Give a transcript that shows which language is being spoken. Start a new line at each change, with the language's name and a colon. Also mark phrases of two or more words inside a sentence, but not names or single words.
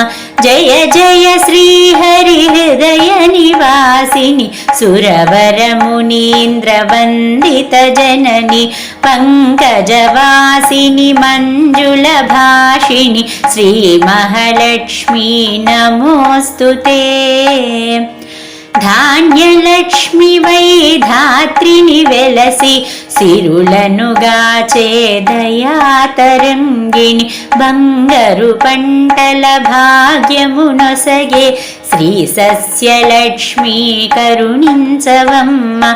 Sanskrit: जय जय श्रीहरिहृदय निवासिनि सुरवरमुनीन्द्रवन्दितजननि पङ्कजवासिनि मञ्जुलभाषिणि श्रीमहालक्ष्मी नमोऽस्तुते।
Telugu: ధాన్యలక్ష్మి వై ధాత్రిని వెలసి సిరులను గాచే దయాతరంగిణి బంగారు పంటల భాగ్యమునొసగే శ్రీ సస్యలక్ష్మి కరుణించవమ్మ.